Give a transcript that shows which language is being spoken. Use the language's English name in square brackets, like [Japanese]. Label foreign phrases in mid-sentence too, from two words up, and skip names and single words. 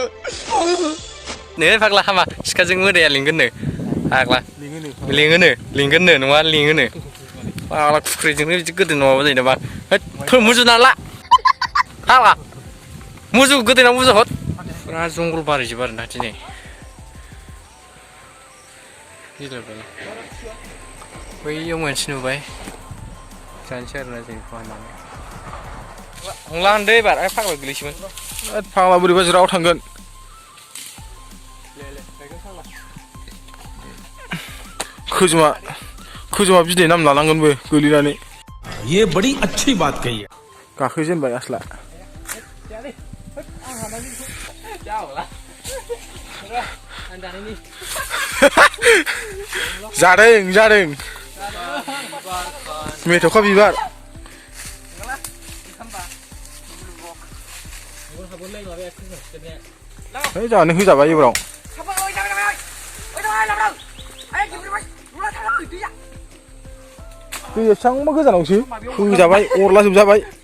[Bodo] नै फाग्ला हामा सिखाजों मोदाया लिंगोननो फाग्ला लिंगोननो नङा लिङोनो फाग्ला खुख्रिजोंनो बिदि गोदोना माबा जायो नामा होद मुजुना ला फाग्ला मुजु गोदोना मुजु हद बिराद जंगल बारिजोब आरोना दिनै बैयाव मोनसे नुबाय जानोसै आरोना जों बेखौ हाननानै हमला होनदो एबार फाग्ला गोलैसैमोन फाग्ला बोरैबा ज्राव थांगोन खोजोमा बिदै नाम लानांगोनबो गोलैनानै [Hindi] ये बड़ी अच्छी बात कही है [Bodo] गाखोजेनबाय आसला जादों मेथ'खा बिबार जानो होजाबाय एबाराव दैया बेसेबांबा गोजानावसो होजाबाय अरला जोबजाबाय